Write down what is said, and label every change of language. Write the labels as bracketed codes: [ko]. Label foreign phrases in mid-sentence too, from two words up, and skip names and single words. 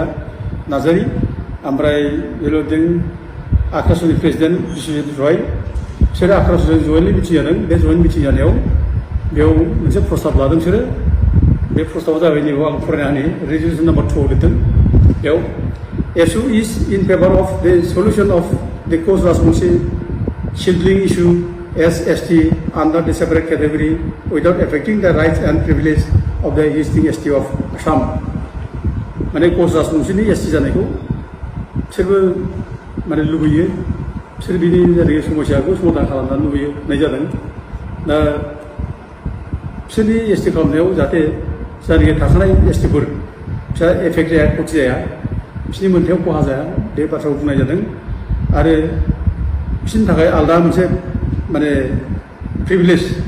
[brx] नार्जारि ओमफ्राय बे लिरदों आक्रासनि प्रेसिडेन्ट बिश्वजित रय बिसोरो आक्रासजों [en] jointly meeting [brx] जादों बे [en] joint meeting [brx] जानायाव बेयाव मोनसे प्रस्ताब लादों बिसोरो बे प्रस्ताबा जाबाय नैबेयाव आं फरायना होनि [en] resolution number [brx] 2 आव लिरदों बेयाव [en] ASU is in favor of the solution of the cause Rajbangshi shielding issue as ST under the separate category without affecting the rights and privileges of the existing ST of Assam. [brx] माने कच राजबंसिनि ST जानायखौ बिसोरबो माने लुबैयो बिसोर बिनि जायनाखि समस्याखौ समाधान खालामनानै लुबैयो होननाय जादों दा बिसोरनि ST खालामनायाव जाहाथे जायनाखि थाखानाय STफोर बिसोर एफेक्ट जाया खथि जाया बिसोरनि मोनथायाव खहा जाया बे बाथ्राखौ बुंनाय जादों आरो बिसोरनि थाखाय आलादा मोनसे माने प्रिभिलेज